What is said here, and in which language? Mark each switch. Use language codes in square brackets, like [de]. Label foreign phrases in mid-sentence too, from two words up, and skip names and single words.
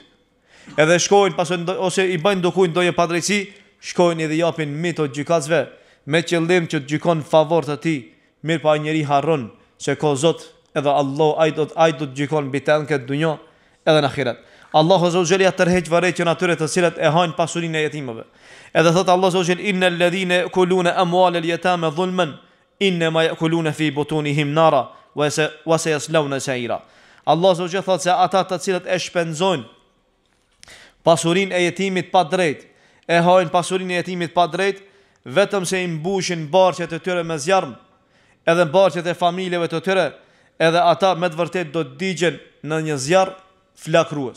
[sq] Edhe shkojnë ose i bajnë do kujt doje padrejsi, shkojnë edhe japin mito gjykatësve me qëllim që të gjykon favor të tij. Mirë pa njëri harron se ka Zot edhe Allah ai do të gjykon mbi të këtë dunjë edhe në ahiret. Allahu [ar] عز وجل [sq] ja tërheq varrëqen atyre të cilët e hajnë pasurinë e jetimëve. Edhe thot [ar] الله عز وجل إن الذين يأكلون أموال اليتامى ظلما إنما يأكلون في بطونهم نارا وسيصلون سعيرا. [sq] Allahu [ar] عز وجل [sq] thot se ata të cilët e shpenzojnë pasurinë e jetimit pa drejt, e hajnë pasurinë e jetimit pa drejt, vetëm se i mbushin barqet e tyre me zjarm, edhe barqet e familjeve të tyre, edhe ata me të vërtet do të digjen në një zjarr flakrues.